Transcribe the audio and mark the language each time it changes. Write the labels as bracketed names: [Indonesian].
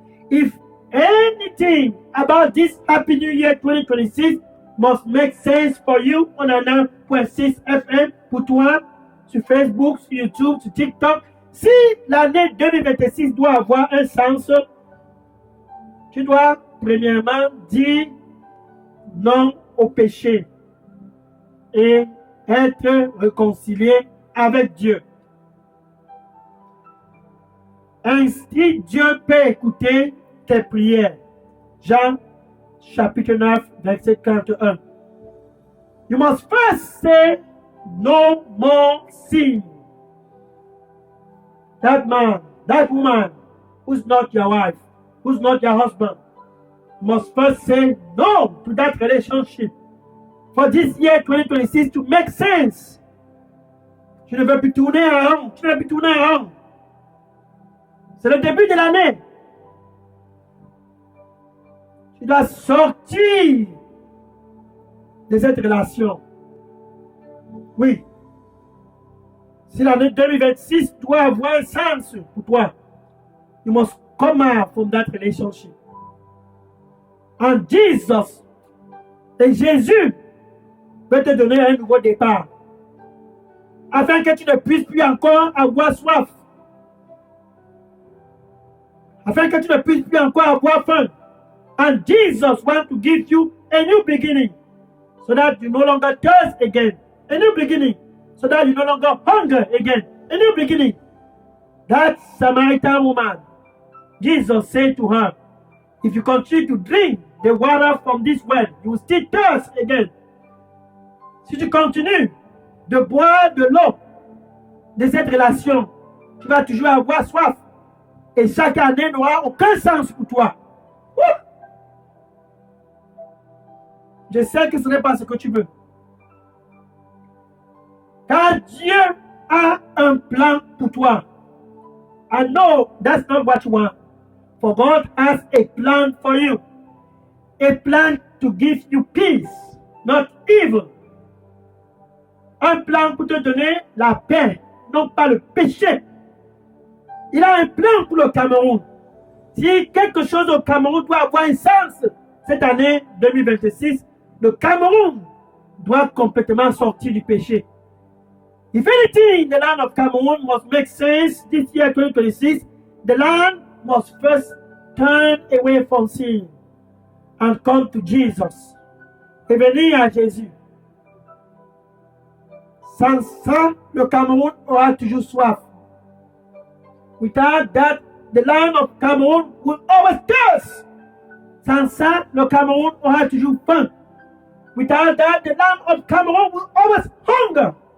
[English] if anything about this Happy New Year 2026 must make sense for you on a 9.6 FM [French] pour toi, sur Facebook, sur YouTube, sur TikTok, si l'année 2026 doit avoir un sens, tu dois premièrement dire non au péché et être réconcilié avec Dieu. Ainsi, Dieu peut écouter tes prières. Jean, chapitre 9, verset 41. [English] You must first say, no more sin. That man, that woman, who's not your wife, who's not your husband, must first say no to that relationship. For this year 2026 to make sense. [French] Tu ne veux plus tourner en rond. Tu ne veux plus tourner en rond. C'est le début de l'année. Tu dois sortir de cette relation. Oui. Si l'année 2026 doit avoir un sens pour toi, [English] you must come out from that relationship. And Jesus, [French] et Jésus, peut te donner un nouveau départ. Afin que tu ne puisses plus encore avoir soif. Afin que tu ne puisses plus encore avoir faim. [English] And Jesus wants to give you a new beginning. so that you no longer thirst again. A new beginning, so that you no longer hunger again. A new beginning. That Samaritan woman, Jesus said to her, if you continue to drink the water from this well, you will still thirst again. [French] Si tu continues de boire de l'eau de cette relation, tu vas toujours avoir soif. Et chaque année n'aura aucun sens pour toi. Je sais que ce n'est pas ce que tu veux. Car Dieu a un plan pour toi. [English] I know that's not what you want. For God has a plan for you. A plan to give you peace, not evil. [French] Un plan pour te donner la paix, non pas le péché. Il a un plan pour le Cameroun. Si quelque chose au Cameroun doit avoir un sens, cette année 2026, le Cameroun doit complètement sortir du péché. [English] If anything in the land of Cameroon must make sense this year 2026, the land must first turn away from sin and come to Jesus. [French] Et venir à Jésus. Sans ça, le Cameroun aura toujours soif. [English] Without that, the land of Cameroon will always thirst. [French] Sans ça, le Cameroun aura toujours faim. [English] Without that, the land of Cameroon will always hunger.